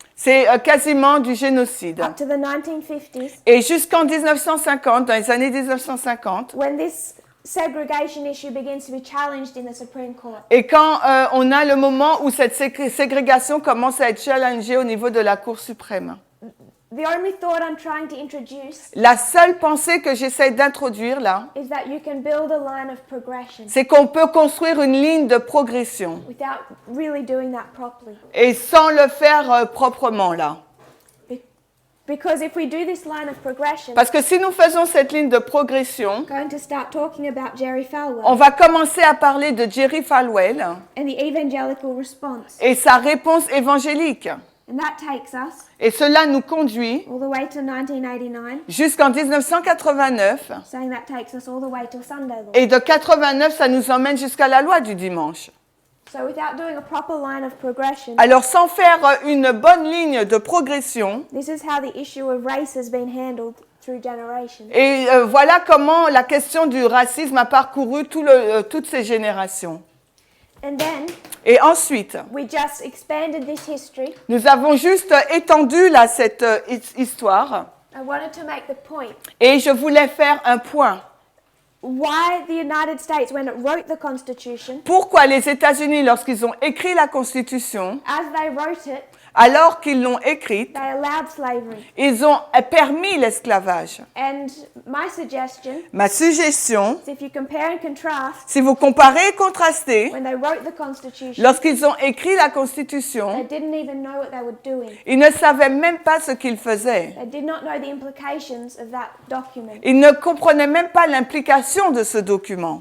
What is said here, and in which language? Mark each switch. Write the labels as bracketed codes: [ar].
[fr] c'est quasiment du génocide. [en] Up to the 1950s, [fr] Et jusqu'en 1950, dans les années 1950, [en] when this segregation issue begins to be challenged in the Supreme Court. [fr] et quand on a le moment où cette ségrégation commence à être challengée au niveau de la Cour suprême. [en] The only thought I'm trying to introduce [fr] La seule pensée que j'essaie d'introduire là, [en] is that you can build a line of progression [fr] c'est qu'on peut construire une ligne de progression [en] without really doing that properly. [fr] et sans le faire proprement là. [en] Because if we do this line of progression, [fr] Parce que si nous faisons cette ligne de progression, [en] we're going to start talking about Jerry Falwell [fr] on va commencer à parler de Jerry Falwell [en] and the evangelical response. [fr] et sa réponse évangélique. [en] And that takes us [fr] Et cela nous conduit [en] all the way to 1989, [fr] jusqu'en 1989. [en] saying that takes us all the way to Sunday law. [fr] Et de 89, ça nous emmène jusqu'à la loi du dimanche. [en] So without doing a proper line of progression, [fr] Alors, sans faire une bonne ligne de progression, [en] this is how the issue of race has been handled through generations. [fr] et voilà comment la question du racisme a parcouru toutes ces générations. [en] And then [fr] Et ensuite, [en] we just expanded this history. [fr] nous avons juste étendu là, cette histoire, [en] I wanted to make the point [fr] et je voulais faire un point. [en] why the United States, when it wrote the Constitution, [fr] Pourquoi les États-Unis, lorsqu'ils ont écrit la Constitution, [en] as they wrote it, [fr] alors qu'ils l'ont écrite, [en] they allowed slavery. [fr] ils ont permis l'esclavage. [en] And my suggestion [fr] Ma suggestion, [en] is if you compare and contrast, [fr] si vous comparez et contrastez, [en] when they wrote the Constitution, [fr] lorsqu'ils ont écrit la [en] they [fr] Constitution, [en] didn't even know what they were doing. [fr] ils ne savaient même pas ce qu'ils faisaient. [en] They did not know the implications of that document. [fr] Ils ne comprenaient même pas l'implication de ce document.